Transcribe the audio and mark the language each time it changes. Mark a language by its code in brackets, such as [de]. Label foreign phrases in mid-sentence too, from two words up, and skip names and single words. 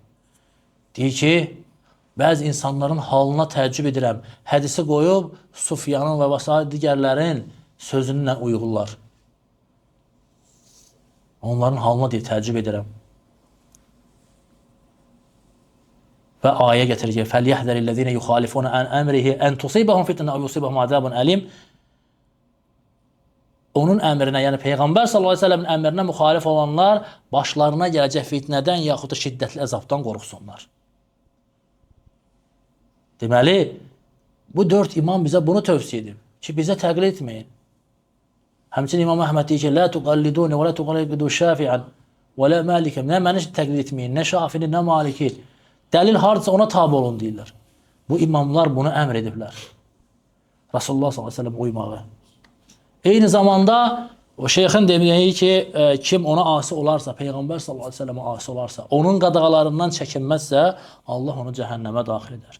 [az] Deyir ki, bəzi insanların halına təəccüb edirəm, hədisi qoyub, Sufyanın və və digərlərin sözünlə uyğurlar. Onların halına deyir, təəccüb edirəm. Və ayə gətirir ki, [ar] فَلْيَحْذَرِ الَّذِينَ يُخَالِفُونَ عَنْ أَمْرِهِ أَنْ تُصِيبَهُمْ فِتْنَةٌ أَوْ يُصِيبَهُمْ عَذَابٌ أَلِيمٌ. [az] Onun əmrinə, yəni Peyğəmbər s.ə.v-in əmrinə müxalif olanlar başlarına gələcək fitnədən yaxud da şiddətli əzabdan qorxsunlar. Deməli, bu 4 imam bizə bunu tövsiyə edib ki, bizə təqlid etməyin. Həmçinin İmam Əhməd deyir ki, [ar] لَا تُقَلِّدُونِ وَلَا تُقَلِّدُوا شَافِعًا وَلَا مَالِكًا. [az] Nə məni təqlid etməyin, nə Şafini, nə Maliki. Dəlil hardasa ona tabi olun deyirlər. Bu imamlar bunu əmr ediblər. Rasulullah s.ə.v uymağı. Eyni zamanda o şeyxin deməyi ki, kim ona asi olarsa, Peyğəmbər s.ə.və asi olarsa, onun qadağalarından çəkinməzsə, Allah onu cəhənnəmə daxil edər.